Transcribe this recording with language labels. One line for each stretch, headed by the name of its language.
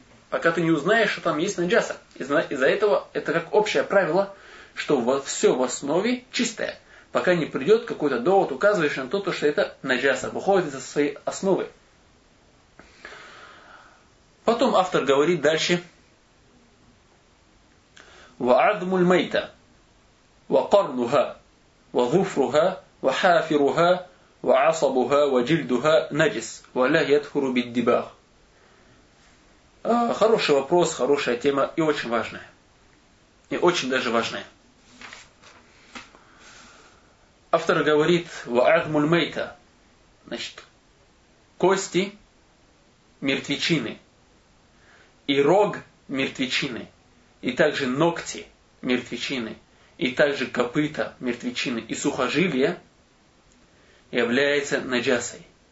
Russian: пока ты не узнаешь, что там есть наджаса. Из-за этого это как общее правило, что все в основе чистое. Пока не придет какой-то довод, указывающий на то, что это наджаса, выходит из-за своей основы. Потом автор говорит дальше.
Arabic: وعظم الميتة وقرنها وظفرها وحافرها وعصبها وجلدها نجس ولا يدخل بالدباغ.
Russian: Хороший вопрос, хорошая тема и очень важная. И очень даже важная. Автор говорит
Arabic: وعظم الميتة,
Russian: значит, кости мертвечины и рог мертвечины и также ногти мертвечины, и также копыта мертвечины, и сухожилия является наджасой.